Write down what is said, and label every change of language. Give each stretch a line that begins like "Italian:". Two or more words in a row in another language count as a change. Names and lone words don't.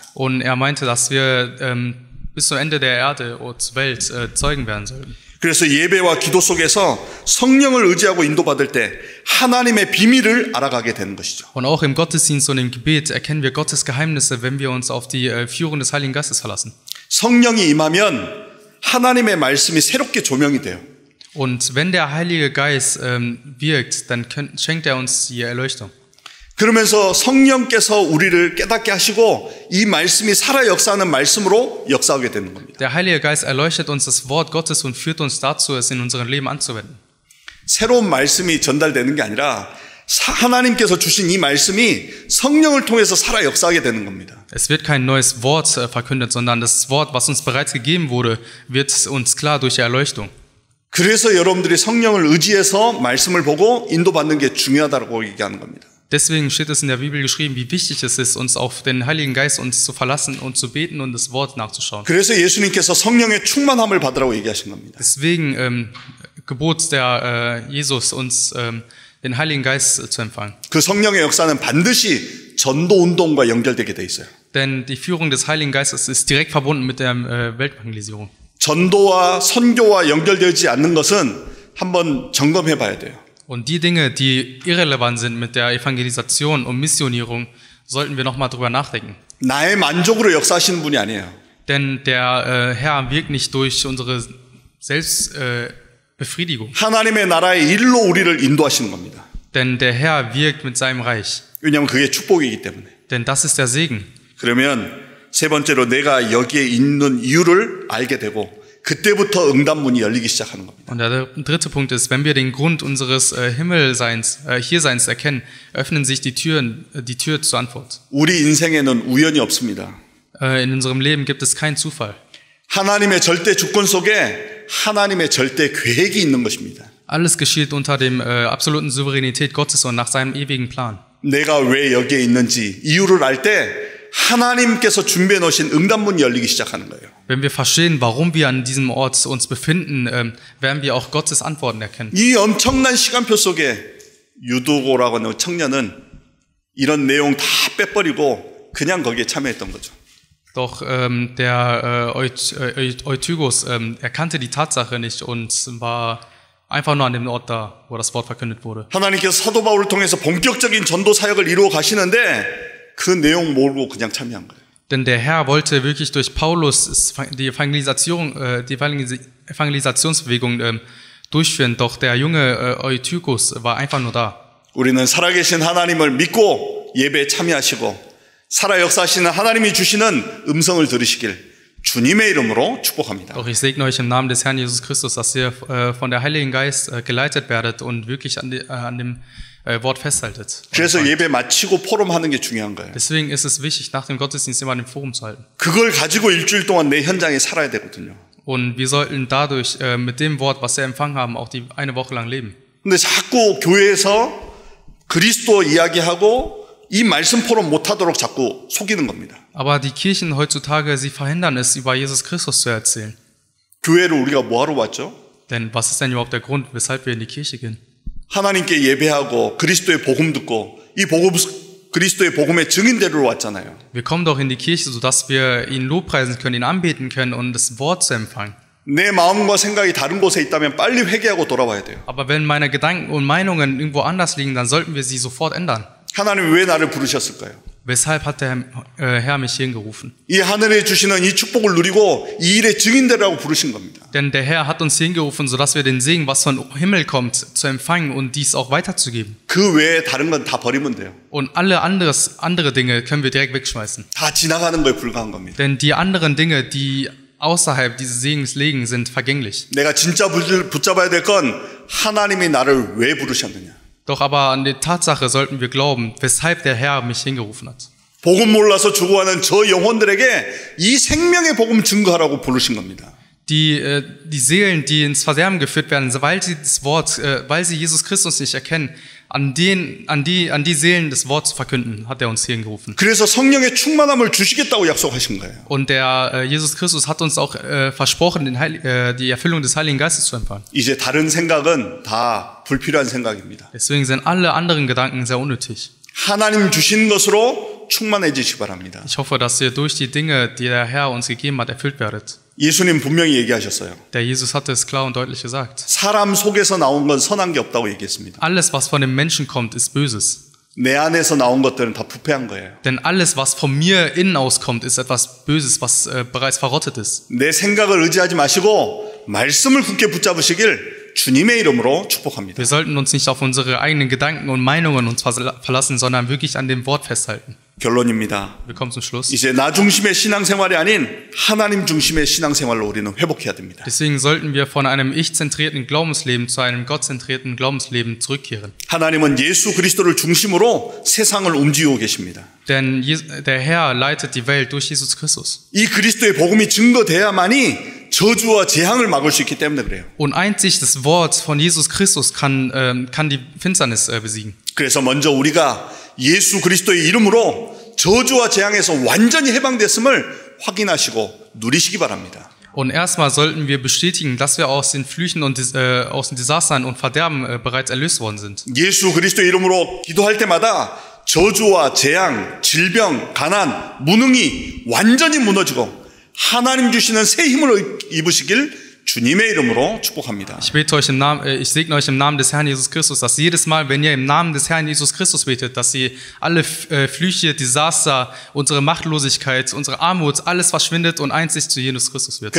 German: Und er meinte, dass wir bis zum Ende der Erde und Welt Zeugen werden sollten.
Korean: 그래서 예배와 기도 속에서 성령을 의지하고 인도받을 때 하나님의 비밀을 알아가게 되는 것이죠.
German: Und auch im Gottesdienst und im Gebet erkennen wir Gottes Geheimnisse, wenn wir uns auf die Führung des Heiligen Geistes verlassen.
Korean: 성령이 임하면 하나님의 말씀이 새롭게 조명이 돼요.
German: Und wenn der Heilige Geist wirkt, dann schenkt er uns die Erleuchtung.
Korean: 그러면서 성령께서 우리를 깨닫게 하시고 이 말씀이 살아 역사하는 말씀으로 역사하게 되는 겁니다.
German: Der Heilige Geist erleuchtet uns das Wort Gottes und führt uns dazu, es in unserem Leben anzuwenden.
Korean: 새로운 말씀이 전달되는 게 아니라 하나님께서 주신 이 말씀이 성령을 통해서 살아 역사하게 되는 겁니다.
German: Es wird kein neues Wort verkündet, sondern das Wort, was uns bereits gegeben wurde, wird uns klar durch die Erleuchtung.
Korean: 그래서 여러분들이 성령을 의지해서 말씀을 보고 인도받는 게 중요하다고 얘기하는 겁니다.
German: Deswegen steht es in der Bibel geschrieben, wie wichtig es ist, uns auf den Heiligen Geist uns zu verlassen und zu beten und das Wort nachzuschauen.
Korean: 그래서 예수님께서 성령의 충만함을 받으라고 얘기하신 겁니다.
German: Deswegen gebot der Jesus uns den Heiligen Geist zu empfangen.
Korean: 그 성령의 역사는 반드시 전도 운동과 연결되게 돼 있어요.
German: Denn die Führung des Heiligen Geistes ist direkt verbunden mit der Weltevangelisierung.
Korean: 전도와 선교와 연결되지 않는 것은 한번 점검해 봐야 돼요.
German: Und die Dinge, die irrelevant sind mit der Evangelisation und Missionierung, sollten wir nochmal drüber nachdenken.
Korean: 나의 만족으로 역사하시는 분이 아니에요.
German: Denn der Herr wirkt nicht durch unsere Selbstbefriedigung.
Korean: 하나님의 나라의 일로 우리를 인도하시는 겁니다.
German: Denn der Herr wirkt mit seinem Reich.
Korean: 왜냐하면 그게 축복이기 때문에.
German: Denn das ist der Segen.
Korean: 그러면 세 번째로 내가 여기에 있는 이유를 알게 되고 그때부터 응답문이 열리기 시작하는 겁니다.
German: Und der dritte Punkt ist, wenn wir den Grund unseres Himmelseins, Hierseins erkennen, öffnen sich die Tür zur Antwort.
Korean: 우리 인생에는 우연이 없습니다.
German: In unserem Leben gibt es keinen Zufall.
Korean: 하나님의 절대 주권 속에 하나님의 절대 계획이 있는 것입니다.
German: Alles geschieht unter dem absoluten Souveränität Gottes und nach seinem ewigen Plan.
Korean: 내가 왜 여기에 있는지 이유를 알 때 하나님께서 준비해 놓으신 응답문이 열리기 시작하는 거예요.
German: Wenn wir verstehen, warum wir an diesem Ort uns befinden, werden wir auch Gottes Antworten erkennen.
Korean: 이 엄청난 시간표 속에 유두고라고 하는 청년은 이런 내용 다 빼버리고 그냥 거기에 참여했던 거죠.
German: Doch der Eutychus erkannte die Tatsache nicht und war einfach nur an dem Ort da, wo das Wort verkündet wurde.
Korean: 하나님께서 사도 바울을 통해서 본격적인 전도 사역을 이루어 가시는데 그 내용 모르고 그냥 참여한 거예요.
German: Denn der Herr wollte wirklich durch Paulus die Evangelisationsbewegung durchführen, doch der junge Eutychus war einfach nur da.
Korean: 우리는 살아계신 하나님을 믿고 예배에 참여하시고 살아 역사하시는 하나님이 주시는 음성을 들으시길 주님의 이름으로 축복합니다.
German: Doch ich segne euch im Namen des Herrn Jesus Christus, dass ihr von der Heiligen Geist geleitet werdet und wirklich an dem Wort festhaltet.
Korean: 그래서 예배 마치고 포럼하는 게 중요한 거예요.
German: Deswegen ist es wichtig, nach dem Gottesdienst immer ein Forum zu halten.
Korean: 그걸 가지고 일주일 동안 내 현장에 살아야 되거든요.
German: Und wir sollten dadurch mit dem Wort, was wir empfangen haben, auch eine Woche lang leben.
Korean: 근데 자꾸 교회에서 그리스도 이야기하고 이 말씀 포럼 못하도록 자꾸 속이는 겁니다.
German: Aber die Kirchen heutzutage, sie verhindern es, über Jesus Christus zu erzählen.
Korean: 교회를 우리가 뭐하러 왔죠?
German: Denn was ist denn überhaupt der Grund, weshalb wir in die Kirche gehen?
Korean: 하나님께 예배하고 그리스도의 복음 듣고 이 그리스도의 복음의 증인되러 왔잖아요.
German: Wir kommen doch in die Kirche, sodass wir ihn lobpreisen können, ihn anbeten können und das Wort zu empfangen.
Korean: 내 마음과 생각이 다른 곳에 있다면 빨리 회개하고 돌아와야 돼요.
German: Aber wenn meine Gedanken und Meinungen irgendwo anders liegen, dann sollten wir sie sofort ändern.
Korean: 하나님 왜 나를 부르셨을까요?
German: Weshalb hat der Herr mich hierhin gerufen?
Korean: 이 하늘에 주시는 이 축복을 누리고 이 일의 증인되라고 부르신 겁니다.
German: Denn der Herr hat uns hingerufen, sodass wir den Segen, was vom Himmel kommt, zu empfangen und dies auch weiterzugeben.
Korean: 그 외에 다른 건 다 버리면 돼요.
German: Und alle andere Dinge können wir direkt wegschmeißen.
Korean: 다 지나가는 거에 불과한 겁니다.
German: Denn die anderen Dinge, die außerhalb dieses Segens liegen, sind vergänglich.
Korean: 내가 진짜 붙잡아야 될 건 하나님이 나를 왜 부르셨느냐.
German: Doch aber an die Tatsache sollten wir glauben, weshalb der Herr mich hingerufen hat.
Korean: 복음 몰라서 죽어가는 저 영혼들에게 이 생명의 복음 증거하라고 부르신 겁니다.
German: Die Seelen, die ins Verderben geführt werden, weil sie das Wort, weil sie Jesus Christus nicht erkennen, an die Seelen das Wort zu verkünden, hat er uns hierhin gerufen.
Korean: 그래서 성령의 충만함을 주시겠다고 약속하신 거예요.
German: Und der Jesus Christus hat uns auch versprochen, die Erfüllung des Heiligen Geistes zu empfangen.
Korean: 이제 다른 생각은 다 불필요한 생각입니다.
German: Deswegen sind alle anderen Gedanken sehr unnötig.
Korean: 하나님 주신 것으로 충만해지시기 바랍니다.
German: Ich hoffe, dass ihr durch die Dinge, die der Herr uns gegeben hat, erfüllt werdet.
Korean: 예수님 분명히 얘기하셨어요.
German: Der Jesus hatte es klar und deutlich gesagt.
Korean: 사람 속에서 나온 건 선한 게 없다고 얘기했습니다.
German: Alles, was von dem Menschen kommt, ist Böses.
Korean: 내 안에서 나온 것들은 다 부패한 거예요.
German: Denn alles, was von mir innen auskommt, ist etwas Böses, was bereits verrottet ist.
Korean: 내 생각을 의지하지 마시고 말씀을 굳게 붙잡으시길 주님의 이름으로 축복합니다.
German: Wir sollten uns nicht auf unsere eigenen Gedanken und Meinungen uns verlassen, sondern wirklich an dem Wort festhalten.
Korean: 결론입니다.
German: Wir kommen zum Schluss.
Korean: 이제 나 중심의 신앙생활이 아닌 하나님 중심의 신앙생활로 우리는 회복해야 됩니다.
German: Deswegen sollten wir von einem ich-zentrierten Glaubensleben zu einem gottzentrierten Glaubensleben zurückkehren.
Korean: 하나님은 예수 그리스도를 중심으로 세상을 움직이고 계십니다.
German: Denn der Herr leitet die Welt durch Jesus Christus.
Korean: 이 그리스도의 복음이 증거돼야만이 저주와 재앙을 막을 수 있기 때문에 그래요.
German: Und einzig das Wort von Jesus Christus kann die Finsternis besiegen.
Korean: 그래서 먼저 우리가 예수 그리스도의 이름으로 저주와 재앙에서 완전히 해방됐음을 확인하시고 누리시기 바랍니다.
German: Und erstmal sollten wir bestätigen, dass wir aus den Flüchen und aus den Desastern und Verderben bereits erlöst worden sind.
Korean: 예수 그리스도의 이름으로 기도할 때마다 저주와 재앙, 질병, 가난, 무능이 완전히 무너지고 하나님 주시는 새 힘을 입으시길 주님의 이름으로 축복합니다.
German: Ich segne euch im Namen des Herrn Jesus Christus, dass jedes Mal, wenn ihr im Namen des Herrn Jesus Christus betet, dass sie alle Flüche, Desaster, unsere Machtlosigkeit, unsere Armut, alles verschwindet und einzig zu Jesus Christus wird.